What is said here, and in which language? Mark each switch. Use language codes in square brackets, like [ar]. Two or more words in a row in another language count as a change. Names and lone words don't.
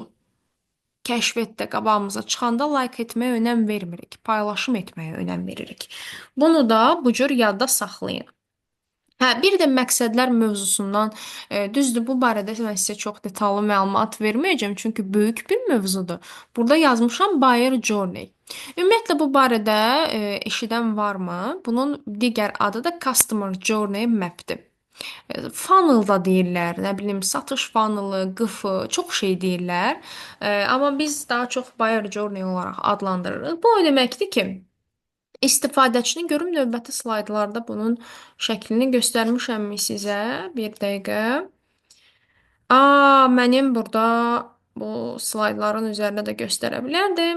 [az] Kəşfiyyatda qabağımıza çıxanda like etməyə önəm vermirik, paylaşım etməyə önəm veririk. Bunu da bu cür yadda saxlayın. Hə, bir də məqsədlər mövzusundan, düzdür, bu barədə mən sizə çox detallı məlumat verməyəcəm, çünki böyük bir mövzudur. Burada yazmışam [en] buyer journey. [az] Ümumiyyətlə bu barədə eşidən varmı? Bunun digər adı da [en] customer journey map'dir. [az] Funnel da deyirlər, nə bilim, satış funnelu, qıfı, çox şey deyirlər. Amma biz daha çox [en] buyer journey [az] olaraq adlandırırıq. Bu o deməkdir ki, İstifadəçini görüm növbəti slaydlarda bunun şəklini göstərmişəmmi sizə? Bir dəqiqə. Mənim burada bu slaydların üzərinə də göstərə bilərdim.